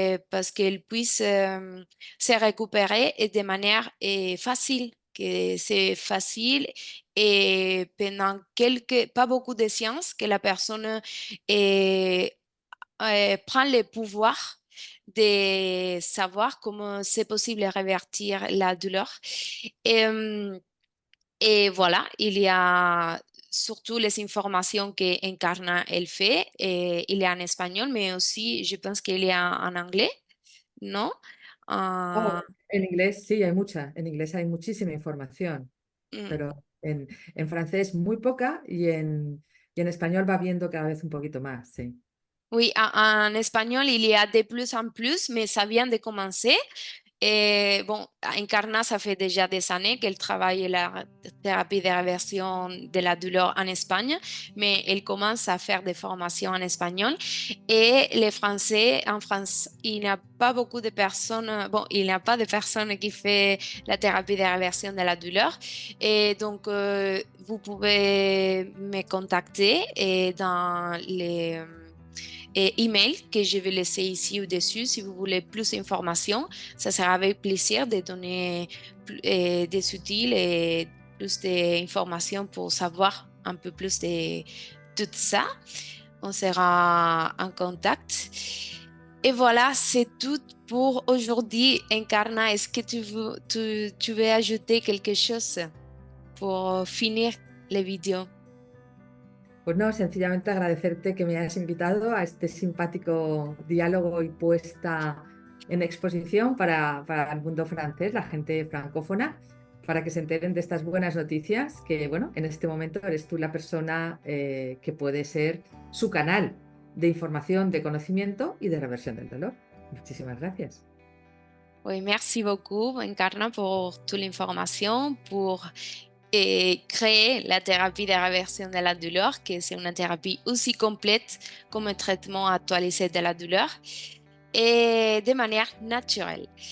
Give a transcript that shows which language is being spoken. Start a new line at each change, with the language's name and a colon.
French: parce qu'elle puisse se récupérer et de manière facile, que c'est facile et pendant pas beaucoup de séances, que la personne euh, prend le pouvoir de savoir comment c'est possible de révertir la douleur. Et, et voilà, il y a surtout les informations que Encarna elle fait. Et il y a en espagnol, mais aussi je pense qu'il y a en anglais, non? Oh, Ah,
Spanish: en inglés sí, hay mucha. En inglés hay muchísima información, mm. pero en francés muy poca y en español va viendo cada vez un poquito más, sí.
French: Oui, en espagnol, il y a de plus en plus, mais ça vient de commencer. Et bon, Encarna, ça fait déjà des années qu'elle travaille la thérapie de réversion de la douleur en Espagne, mais elle commence à faire des formations en espagnol. Et les Français, en France, il n'y a pas beaucoup de personnes, bon, il n'y a pas de personnes qui font la thérapie de réversion de la douleur. Et donc, vous pouvez me contacter et dans les email que je vais laisser ici au-dessus si vous voulez plus d'informations. Ça sera avec plaisir de donner des outils et plus d'informations pour savoir un peu plus de tout ça. On sera en contact. Et voilà, c'est tout pour aujourd'hui. Encarna, est-ce que tu veux ajouter quelque chose pour finir les vidéos?
Spanish: Pues no, sencillamente agradecerte que me hayas invitado a este simpático diálogo y puesta en exposición para el mundo francés, la gente francófona, para que se enteren de estas buenas noticias, que bueno, en este momento eres tú la persona que puede ser su canal de información, de conocimiento y de reversión del dolor. Muchísimas gracias.
French: Oui, merci beaucoup, Encarna, pour toute l'information, pour créer la thérapie de réversion de la douleur, que c'est une thérapie aussi complète comme un traitement actualisé de la douleur et de manière naturelle.